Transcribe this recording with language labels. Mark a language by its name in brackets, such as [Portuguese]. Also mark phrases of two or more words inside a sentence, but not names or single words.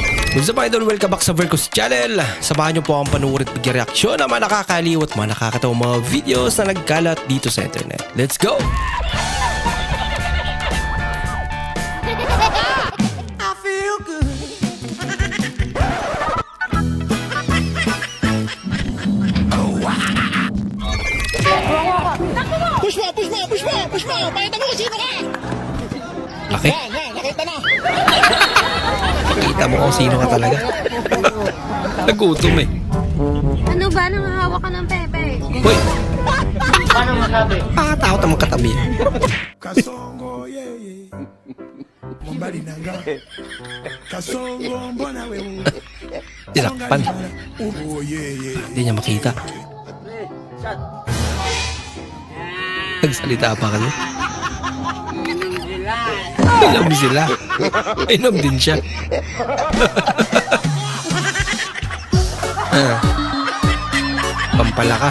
[English] What's up idol? Welcome back sa Vercos Channel. [Filipino] Samahan niyo po akong panuorin at mag-reaksyon ng mga nakakaliw at mga nakakatawang mga videos na nagkalat dito sa internet. [English] Let's go! I feel good. [Filipino] Push mo! Pakita mo kung sino ka! Laki. Yan, nakita na! Nakita mo kung sino ka talaga. Nagutom eh. Ano ba? Nangahawa ka ng pepe? Hoy! Paano masabi? Pakatakot ang magkatabi. [Swahili] Kasongo, [English] yeah, yeah. [Swahili] Mbali nanga. Kasongo, mbona wewe. [Filipino] Tinakpan. [English] Oh, yeah, yeah. [Filipino] Hindi niya makita. Nagsalita pa kasi. Inom sila. Inom din siya. Pampalakas.